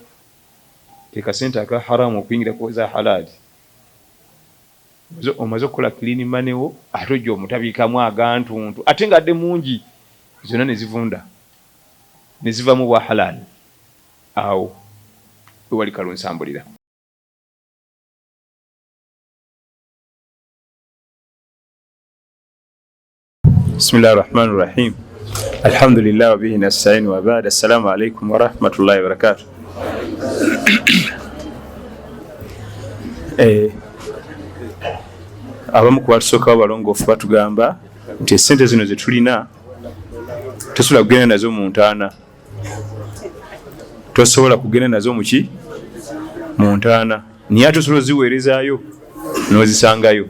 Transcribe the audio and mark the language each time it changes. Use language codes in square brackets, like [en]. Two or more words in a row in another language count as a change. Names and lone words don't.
[lg] Teeka sente aka haramu okuyingira ku za halali. Omaze okukola [en] clean money [lg] wo, ate ojja omutabiikamu agantuntu, ate ng'adde mungi, zonna ne zivunda ne zivaamu bwa halali. Awo we wali kalunsambulira. [ar] بسم الله الرحمن الرحيم. الحمد لله وبه نستعين وبعد السلام عليكم ورحمة الله وبركاته. [lg] Abamu ku batusooka balongoofu batugamba nti essente zino ze tulina tosobola kugenda nazo mu ntaana, tosobola kugenda nazo mu ntaana naye ate osobola oziweerezaayo n'ozisangayo.